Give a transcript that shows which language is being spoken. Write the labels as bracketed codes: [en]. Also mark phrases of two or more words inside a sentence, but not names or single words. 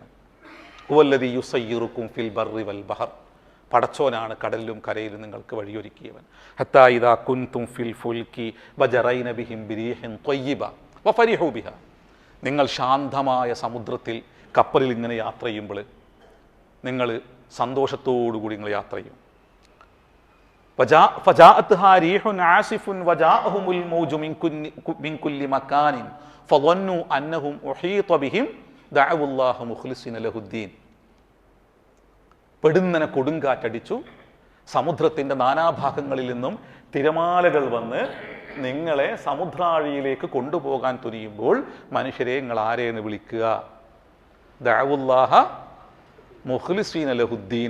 [ar] هو الذي يسيركم في البر والبحر, [ml] പടച്ചോനാണ് കടലിലും കരയിലും നിങ്ങൾക്ക് വഴിയൊരുക്കിയവൻ. [ar] حتى إذا كنتم في الفلك وجرين بهم بريح طيبة وفرحوا بها, [ml] നിങ്ങൾ ശാന്തമായ സമുദ്രത്തിൽ കപ്പലിൽ ഇങ്ങനെ യാത്ര ചെയ്യുമ്പോൾ നിങ്ങൾ സന്തോഷത്തോടുകൂടി നിങ്ങൾ യാത്ര ചെയ്യും. [ar] فجاءتها ريح عاصف وجاءهم الموج من كل مكان فظنوا أنهم أحيط بهم دعوا الله مخلصين له الدين. [ml] പെടുന്നനെ കൊടുങ്കാറ്റടിച്ചു, സമുദ്രത്തിൻ്റെ നാനാഭാഗങ്ങളിൽ നിന്നും തിരമാലകൾ വന്ന് നിങ്ങളെ സമുദ്രാഴിയിലേക്ക് കൊണ്ടുപോകാൻ തുനിയുമ്പോൾ മനുഷ്യരെ നിങ്ങൾ ആരെയാണ് വിളിക്കുക? [ar] دعوا الله مخلصين له الدين.